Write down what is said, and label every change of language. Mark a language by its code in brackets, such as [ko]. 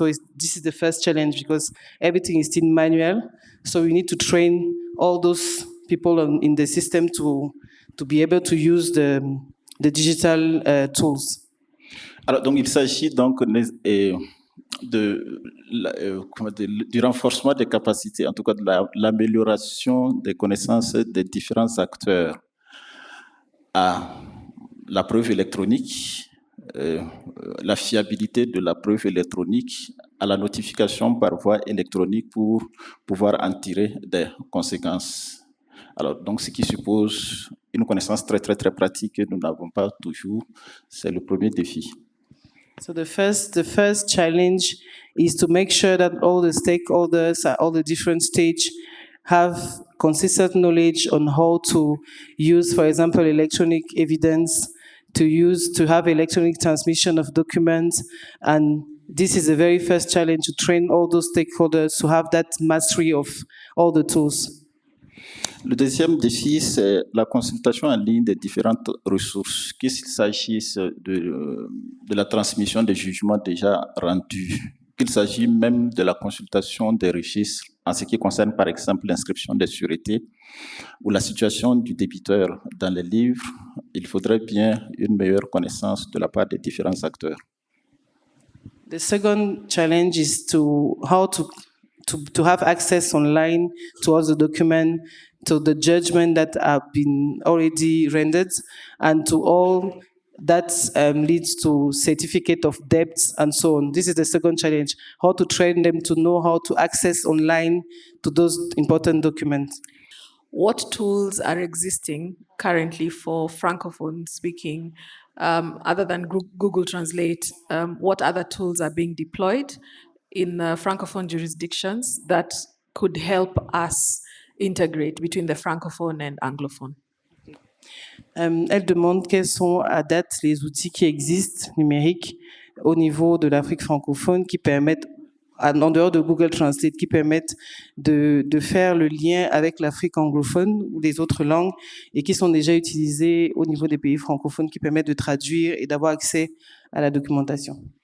[en] So this is the first challenge because everything is still manual. So we need to train all those people in the system to be able to use the digital tools. [fr] Alors, donc, il s'agit donc du renforcement des capacités, en tout cas de l'amélioration des connaissances des différents acteurs à la preuve électronique, la fiabilité de la preuve électronique, à la notification par voie électronique pour pouvoir en tirer des conséquences. Alors, donc, ce qui suppose une connaissance très pratique que nous n'avons pas toujours, c'est le premier défi. [en] So the first challenge is to make sure that all the stakeholders at all the different stages have consistent knowledge on how to use, for example, electronic evidence, to have electronic transmission of documents, and this is the very first challenge, to train all those stakeholders to have that mastery of all the tools. [fr] Le deuxième défi, c'est la consultation en ligne des différentes ressources, qu'il s'agisse de la transmission des jugements déjà rendus qu'il s'agit même de la consultation des registres en ce qui concerne par exemple l'inscription des sûretés ou la situation du débiteur dans les livres, il faudrait bien une meilleure connaissance de la part des différents acteurs. [en] The second challenge is to have access online to all the documents, to the judgment that have been already rendered, and to all that leads to certificate of debts and so on. This is the second challenge, how to train them to know how to access online to those important documents. What tools are existing currently for Francophone speaking, other than Google Translate? What other tools are being deployed in Francophone jurisdictions that could help us integrate between the Francophone and Anglophone? [fr] Elle demande quels sont à date les outils qui existent numériques au niveau de l'Afrique francophone qui permettent, en dehors de Google Translate, qui permettent de faire le lien avec l'Afrique anglophone ou les autres langues et qui sont déjà utilisés au niveau des pays francophones qui permettent de traduire et d'avoir accès à la documentation.